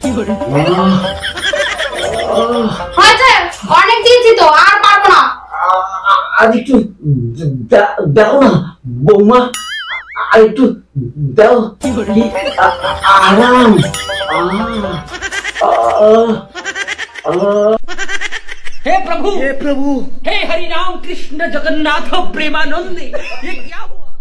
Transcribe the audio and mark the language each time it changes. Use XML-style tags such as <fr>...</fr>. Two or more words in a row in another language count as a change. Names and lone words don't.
<bn>হয়েছে, অনেক দিয়েছি তো, আর পারবো না। আর একটু দাও না বৌমা, আর একটু দাও। কি আরাম।</bn> <hi>हे प्रभु हे हरि राम कृष्ण जगन्नाथ प्रेमानंद, ये क्या हुआ?</hi>